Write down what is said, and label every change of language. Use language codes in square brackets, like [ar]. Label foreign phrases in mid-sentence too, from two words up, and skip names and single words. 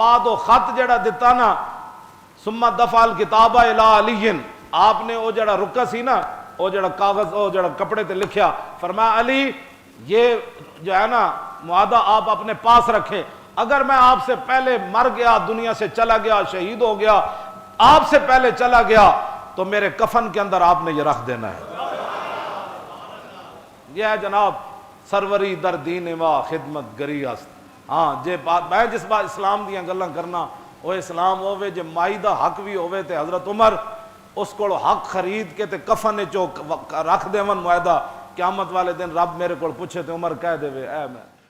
[ur] بعد وہ خط جڑا دیتا نا [ar] ثم دفع الکتاب الی علی [ur] آپ نے وہ جڑا رکا سی نا وہ جڑا کاغذ وہ جڑا کپڑے تے لکھیا فرمایا علی یہ جو ہے نا معاہدہ آپ اپنے پاس رکھیں اگر میں آپ سے پہلے مر گیا دنیا سے چلا گیا شہید ہو گیا آپ سے پہلے چلا گیا تو میرے کفن کے اندر آپ نے یہ رکھ دینا ہے یہ ہے جناب [fa] سروری در دین وا خدمت گری است [pa] ہاں جے بات میں جس بات اسلام دیاں گلاں کرنا وہ اسلام ہوے جے مائی دا حق بھی ہوے تے حضرت عمر اس کو حق خرید کے تے کفن چو رکھ دیون معاہدہ قیامت والے دن رب میرے کو پوچھے تے عمر کہہ دے اے میں